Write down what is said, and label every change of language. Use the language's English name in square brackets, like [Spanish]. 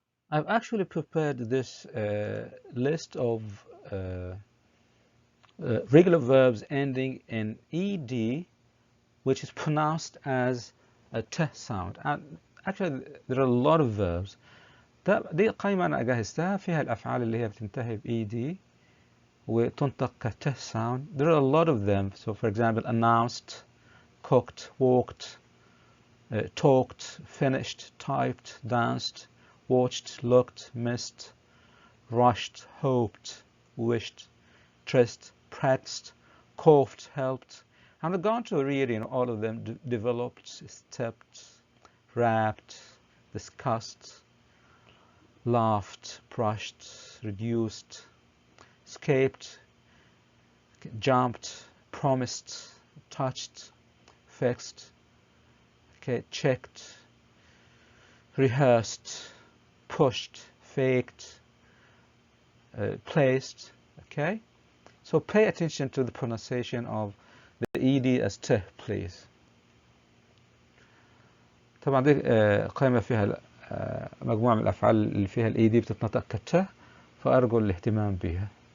[English] I've actually prepared this list of regular verbs ending in ed, which is pronounced as a t sound. And actually there are a lot of verbs. [Arabic] دي قائمة أنا جهزتها فيها الأفعال اللي هي بتنتهي ب ed وتنطق ك t sound. [English] There are a lot of them. So for example, announced, cooked, walked, talked, finished, typed, danced, watched, looked, missed, rushed, hoped, wished, traced, practiced, coughed, helped. And I'm going to read all of them. Developed, stepped, wrapped, discussed, laughed, brushed, reduced, escaped, jumped, promised, touched, fixed, okay, checked, rehearsed, pushed, faked, placed. Okay, so pay attention to the pronunciation of the ed as t, please. [Arabic] طبعا دي قائمة فيها مجموعة من الأفعال اللي فيها ال ed بتتنطق كت، فأرجو الاهتمام بها.